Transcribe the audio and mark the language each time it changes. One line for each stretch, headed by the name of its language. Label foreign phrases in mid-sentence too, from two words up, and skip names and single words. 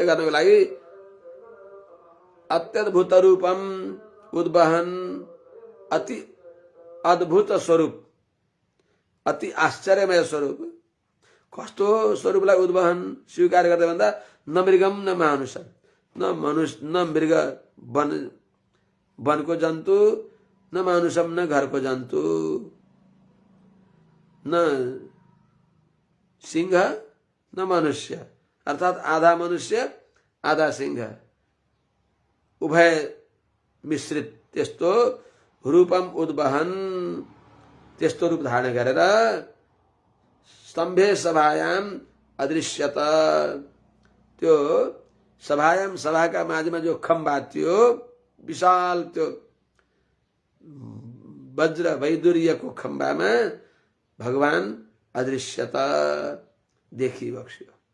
Nepali: गर्नको लागि
Sanskrit: अत्यद्भुत रूपम उद्वहन,
Nepali: अति अद्भुत स्वरूप, अति आश्चर्यमय स्वरूप, कस्तो स्वरूपलाई उद्वहन स्वीकार गर्दै भन्दा
Sanskrit: न मृगम न मानुष,
Nepali: न मनुष्य न मृग वनको जन्तु,
Sanskrit: न मानुषम
Nepali: न घरको जन्तु, न सिंह न मनुष्य, अर्थात आधा मनुष्य आधा सिंह उभय मिश्रित त्यस्तो
Sanskrit: रूपम उद्वहन,
Nepali: त्यस्तो रूप धारण गरेर
Sanskrit: स्तम्भे सभायाम अदृश्यत,
Nepali: त्यो सभायाम सभाका माझमा जो खम्बा थियो विशाल, त्यो वज्र वैदुर्यको खम्बामा भगवान अदृश्यत देखिबक्स्यो।